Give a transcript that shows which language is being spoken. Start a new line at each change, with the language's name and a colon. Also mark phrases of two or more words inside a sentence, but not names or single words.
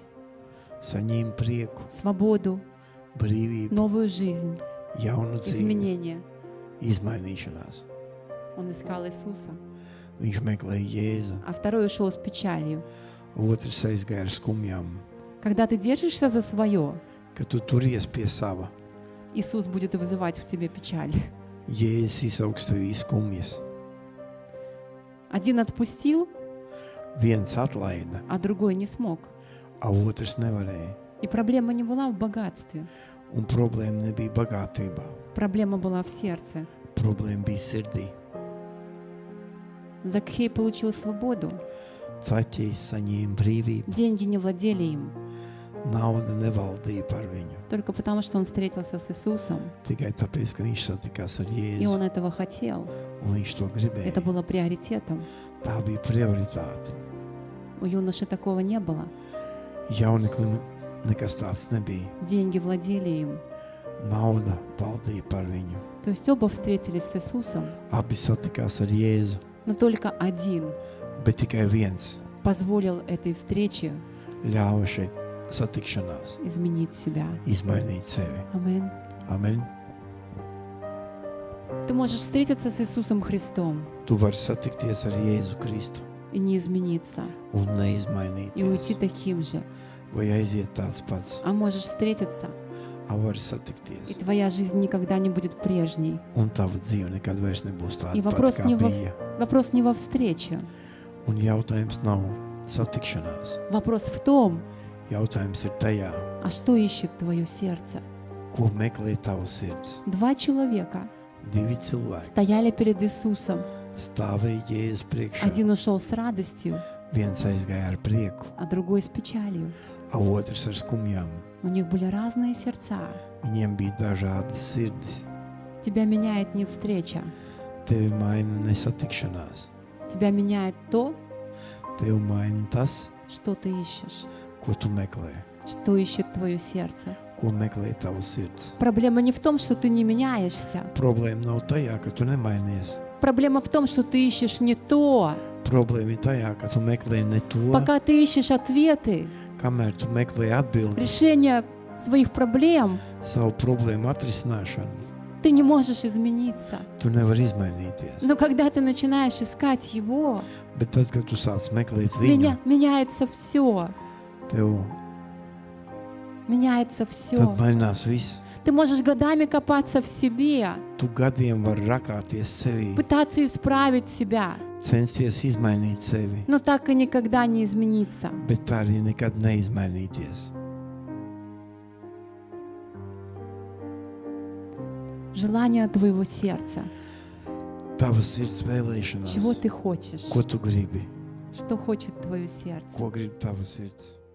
Latvian: saņēma prieku,
Russian: свободу,
Latvian: brīvību,
Russian: новую жизнь,
Latvian: jaunu dzīvi,
Russian: изменения.
Latvian: izmainīšanās.
Russian: Он искал Иисуса.
Latvian: Viņš meklēja Jēzu,
Russian: А второй ушел с печалью.
Latvian: otrs aizgāja ar skumjām.
Russian: Когда ты держишься за свое,
Latvian: Kad tu turies pie sava,
Russian: Иисус будет вызывать в тебе печаль.
Latvian: Jēzus izaugs tevī skumjas.
Russian: Один отпустил,
Latvian: Viens atlaida,
Russian: а другой не смог.
Latvian: a otrs nevarēja.
Russian: И проблема не была в богатстве.
Latvian: Un problēma nebija bagātībā,
Russian: Проблема была в сердце.
Latvian: problēma bija sirdī.
Russian: Закхей получил свободу.
Latvian: Caķis saņēma brīvību,
Russian: Деньги не владели им.
Latvian: nauda nevaldīja par viņu.
Russian: Только потому, что он встретился с Иисусом.
Latvian: Tikai tāpēc, ka viņš satikās ar
Russian: И
Latvian: Jēzu,
Russian: он этого хотел.
Latvian: un viņš to gribēja.
Russian: Это было приоритетом.
Latvian: Tā bija prioritāte.
Russian: У юноши такого не было.
Latvian: Jauneklim nekas tāds nebija.
Russian: Деньги владели им.
Latvian: Nauda valdīja par viņu.
Russian: То есть оба встретились с Иисусом,
Latvian: Abi satikās ar Jēzu,
Russian: но только один
Latvian: bet tikai viens
Russian: позволил этой встрече
Latvian: ļāva šeit satikšanās
Russian: изменить себя.
Latvian: izmainīt sevi.
Russian: Аминь.
Latvian: Amen.
Russian: Ты можешь встретиться с Иисусом Христом
Latvian: Tu vari satikties ar Jēzu Kristu
Russian: и не измениться,
Latvian: un
Russian: и уйти
Latvian: neizmainīties.
Russian: таким же.
Latvian: Vai aiziet tāds pats,
Russian: А можешь встретиться,
Latvian: a vari
Russian: и
Latvian: satikties.
Russian: твоя жизнь никогда не будет прежней.
Latvian: Un tava dzīve nekad vairs nebūs
Russian: И
Latvian: tāda
Russian: вопрос
Latvian: pati,
Russian: не
Latvian: kā
Russian: во,
Latvian: bija.
Russian: вопрос не во встрече.
Latvian: Un jautājums nav satikšanās.
Russian: Вопрос в том,
Latvian: Jautājums ir tajā,
Russian: а что ищет твое сердце.
Latvian: ko meklē tava sirds.
Russian: Два человека
Latvian: Divi cilvēki
Russian: стояли перед Иисусом.
Latvian: stāvēja Jēzus priekšā.
Russian: Один ушел с радостью,
Latvian: Viens aizgāja ar prieku,
Russian: а другой с печалью.
Latvian: a otrs ar skumjām.
Russian: У них были разные сердца.
Latvian: Viņiem bija dažādas sirdis.
Russian: Тебя меняет не встреча.
Latvian: Tevi maina nesatikšanās.
Russian: Тебя меняет то,
Latvian: Tevi maina tas,
Russian: что ты ищешь.
Latvian: ko tu meklē,
Russian: Что ищет твое сердце.
Latvian: ko meklē tavs sirds.
Russian: Проблема не в том, что ты не меняешься.
Latvian: Problēma nav tajā, ka tu nemainies.
Russian: Проблема в том, что ты ищешь не то.
Latvian: Problēma ir tajā, ka tu meklē ne to,
Russian: Пока ты ищешь ответы,
Latvian: kamēr tu meklē atbildi
Russian: решение своих проблем,
Latvian: savu problēmu atrisināšanu.
Russian: ты не можешь измениться.
Latvian: Tu nevari izmainīties.
Russian: Но когда ты начинаешь искать Его,
Latvian: Bet tad, kad tu sāc meklēt viņu,
Russian: меняется все.
Latvian: tev
Russian: Меняется все.
Latvian: tad mainās viss.
Russian: Ты можешь годами копаться в себе,
Latvian: Tu gadiem vari rakāties sevī,
Russian: пытаться исправить себя,
Latvian: censties izmainīt sevi,
Russian: но так и никогда не измениться.
Latvian: bet tā arī nekad neizmainīties.
Russian: Желание твоего сердца.
Latvian: Tavas sirds
Russian: Чего
Latvian: vēlēšanās,
Russian: ты хочешь?
Latvian: ko tu gribi,
Russian: Что хочет твое сердце?
Latvian: ko grib tavas sirds.